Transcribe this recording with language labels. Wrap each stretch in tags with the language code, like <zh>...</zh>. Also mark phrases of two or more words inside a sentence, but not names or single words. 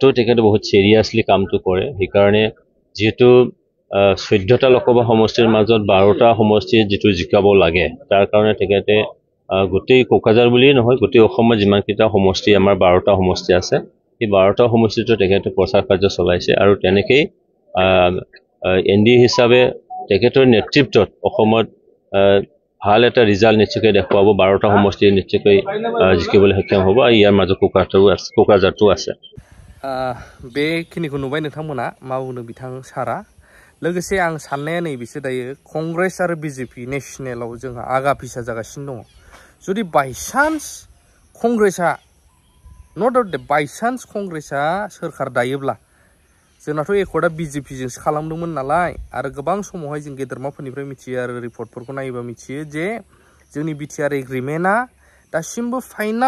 <as>তেখেতে বহুত সিৰিয়াসলি কামটো কৰে সেই কাৰণে যেটো 14টা লোকসভা সমষ্টিৰ মাজত 12টা সমষ্টি যেটো জিকাব লাগে তাৰ কাৰণে তেখেতে গোটেই কোকৰাঝাৰ বুলিয়ে নহয় গোটেই অসমত যিমান কিটা সমষ্টি আমাৰ 12টা সমষ্টি আছে এই 12টা সমষ্টিটো তেখেতে প্ৰচাৰ কাৰ্য চলাইছে আৰু তেনেকৈ এনডি হিচাপে তেখেতৰ নেতৃত্বত অসমত ভাল এটা ৰিজাল্ট নিশ্চয়কৈ দেখুৱাব 12টা সমষ্টি নিশ্চয়কৈ জিকিবলৈ সক্ষম হ'ব আৰু ইয়াৰ মাজত কোকৰাঝাৰটো আছে</as> <brx>बेखिनिखौ नुबाय नोंथांमोना मा बुंदों बिथां सारा लोगोसे आं साननाया नैबेसो दायो कंग्रेस आरो बीजेपी नेशनेलाव जोंहा आगा फिसा जागासिनो दङ जुदि बायसान्स कंग्रेसा</brx> <en>not doubt</en> <brx>बायसान्स कंग्रेसा सोरखार दायोब्ला जोंनाथ' एकर्डा बीजेपी जोंसो खालामदोंमोन नालाय आरो गोबां समावहाय जों गेदेरमाफोरनिफ्राय मिथियो आरो रिपर्टफोरखौ नायोबा मिथियो जे जोंनि बिटिआर एग्रिमेन्टआ दासिमबो फाइनाल</brx>